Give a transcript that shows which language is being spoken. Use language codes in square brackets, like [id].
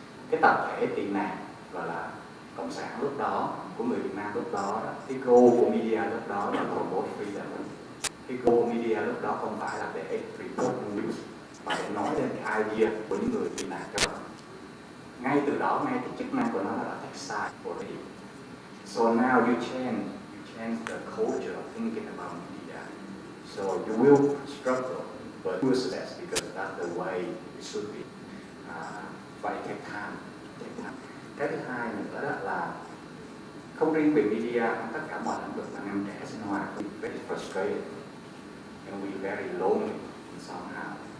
[vi] Cái tập thể tị nạn gọi là cộng sản lúc đó của người Việt Nam lúc đó, cái goal của media lúc đó là [en] promote freedom. [vi] Cái goal của media lúc đó không phải là để [en] report news [vi] mà để nói lên cái idea của những người tị nạn các bạn. Ngay từ đó, ngay cái chức năng của nó là [en] take side already. So now you change the culture of thinking about media. So you will struggle, but you will success because that's the way it should be. [vi] phải [en] take time. [vi] Cái thứ hai nữa đó là không riêng về media, tất cả mọi lĩnh vực anh em trẻ sinh hoạt [en] we very frustrated and we very lonely somehow.